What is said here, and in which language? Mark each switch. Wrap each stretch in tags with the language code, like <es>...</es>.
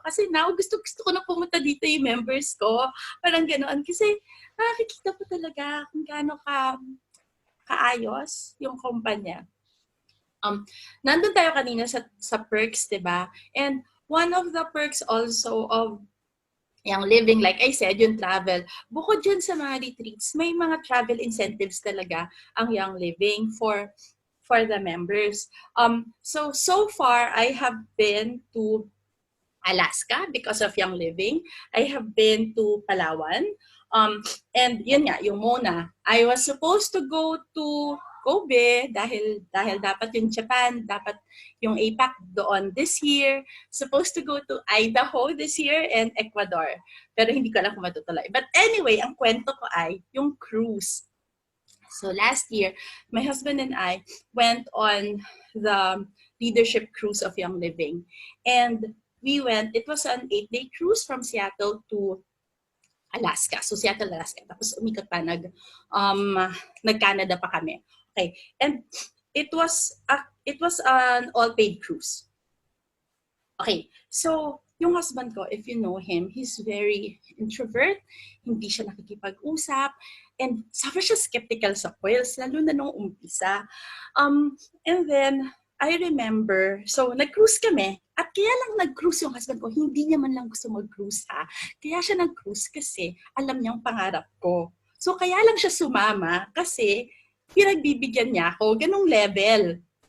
<tl>Kasi now, gusto ko na pumunta dito yung members ko. Parang ganoon. Kasi nakikita po talaga kung gaano kaayos yung kumpanya. Nandun tayo kanina sa perks, diba?</tl> <en>And one of the perks also of Young Living, like I said,</en> <tl>yung travel. Bukod dyan sa mga retreats, may mga travel incentives talaga ang Young Living for the members.</tl> <en>So far, I have been to Alaska because of Young Living. I have been to Palawan. And</en> <tl>yun nga, yung</tl> <en>Mona. I was supposed to go to Kobe</en> <tl>dahil dapat yung Japan, dapat yung APAC doon</tl> <en>this year. Supposed to go to Idaho this year and Ecuador.</en> <tl>Pero hindi ko alam kung matutuloy.</tl> <en>But anyway,</en> <tl>ang kwento ko ay yung cruise.</tl> <en>So last year, my husband and I went on the leadership cruise of Young Living. And we went, it was an 8-day cruise from Seattle to Alaska. So Seattle, Alaska.</en> <tl>Tapos umikot pa, nag-Canada pa kami. Okay.</tl> <en>And it was an all-paid cruise. Okay. So</en> <tl>yung husband ko,</tl> <en>if you know him, he's very introvert.</en> <tl>Hindi siya nakikipag-usap. And sobra siya skeptical sa quails, lalo na nung umpisa.</tl> <en>And then, I remember, so</en> <tl>nag-cruise kami. At kaya lang nag-cruise yung husband ko, hindi niya man lang gusto mag-cruise ha. Kaya siya nag-cruise kasi alam niyang pangarap ko. So kaya lang siya sumama kasi pinagbibigyan niya ako, ganung level.</tl>